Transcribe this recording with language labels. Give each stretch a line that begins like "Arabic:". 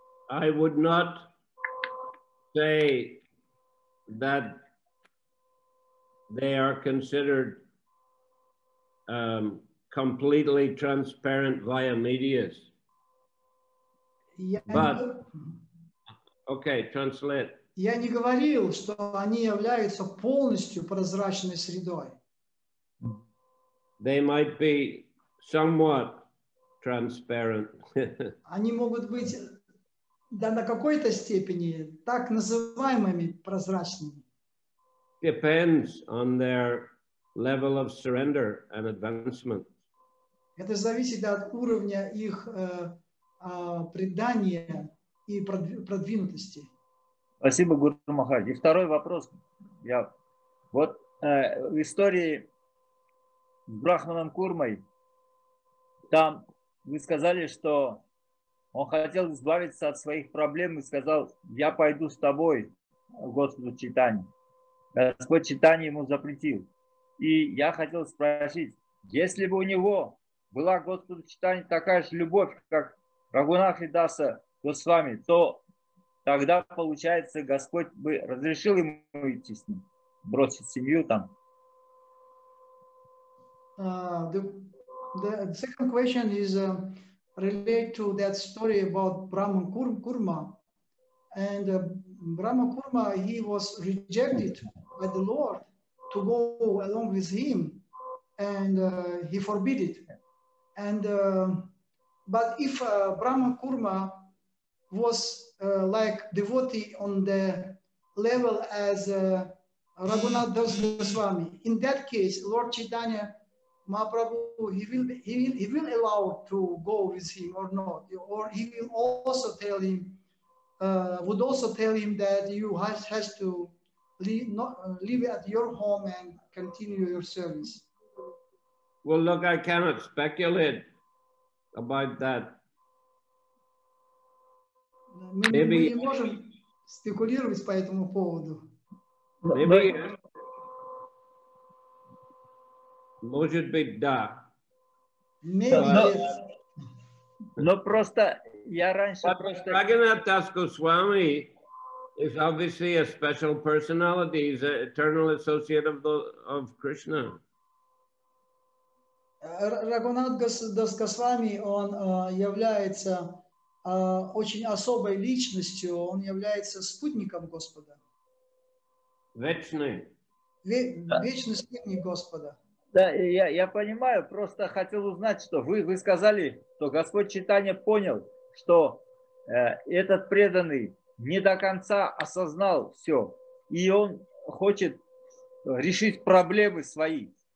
English: I would not say that they are considered completely transparent via medias. But, okay, translate.
Russian: Я не говорил, что они являются полностью прозрачной средой.
English: They might be somewhat transparent.
Russian: Они могут быть на какой-то степени так называемыми прозрачными.
English: Depends on their level of surrender and advancement.
Russian: Это зависит от уровня их предания и продвинутости. Спасибо, Гуру Махарадж. И второй вопрос. В истории с Брахманом Курмой, там вы сказали, что он хотел избавиться от своих проблем и сказал: я пойду с тобой, Господу Чайтанье. Господь Чайтанье ему запретил. И я хотел спросить, если бы у него была к Господу Чайтанье такая же любовь, как Рагунатха Даса Госвами, то тогда, получается, Господь бы разрешил ему идти с ним, бросить семью там.
English: The second question is related to that story about Brahma Kurma. And Brahma Kurma, he was rejected by the Lord to go along with him, and he forbid it. And but if Brahma Kurma was like devotee on the level as Raghunath Das Goswami, in that case, Lord Chaitanya Mahaprabhu, he will allow to go with him or not, or he will also tell him, would also tell him that you has to live at your home and continue your service. Well, look, I cannot speculate about that.
Russian: Мы не можем спекулировать по этому поводу.
English: Maybe,
Russian: может быть, да. Но просто я раньше
English: Raghunath Das Goswami is obviously a special personality. He's an eternal associate of Krishna.
Russian: Рагунат Дас Госвами, он является очень особой личностью, он является спутником Господа. Вечный. Вечный спутник Господа. Да, я понимаю, просто хотел узнать, что вы сказали, что Господь Чайтанья понял, что этот преданный не до конца осознал все, и он хочет решить проблемы свои.